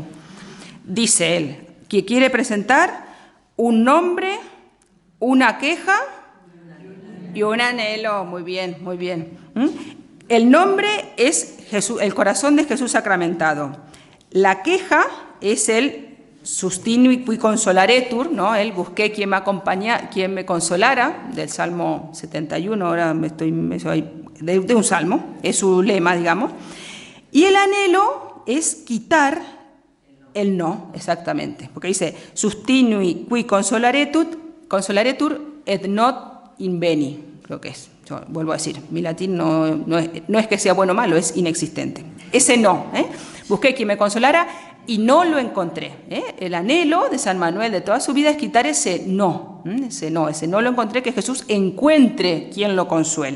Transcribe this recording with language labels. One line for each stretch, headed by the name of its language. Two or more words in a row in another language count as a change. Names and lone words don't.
Spanish: Dice él que quiere presentar un nombre, una queja y un anhelo. Muy bien, muy bien. El nombre es Jesús, el corazón de Jesús sacramentado. La queja es el
Latin: sustinui qui consolaretur,
Spanish: ¿no? El busqué quien me consolara, del Salmo 71, ahora de un salmo, es su lema, digamos. Y el anhelo es quitar el no, exactamente, porque dice
Latin: sustinui qui consolaretur et not inveni,
Spanish: creo que es. Yo vuelvo a decir, mi latín no es que sea bueno o malo, es inexistente. Ese no, busqué quien me consolara y no lo encontré. El anhelo de San Manuel de toda su vida es quitar ese no lo encontré, que Jesús encuentre quien lo consuele.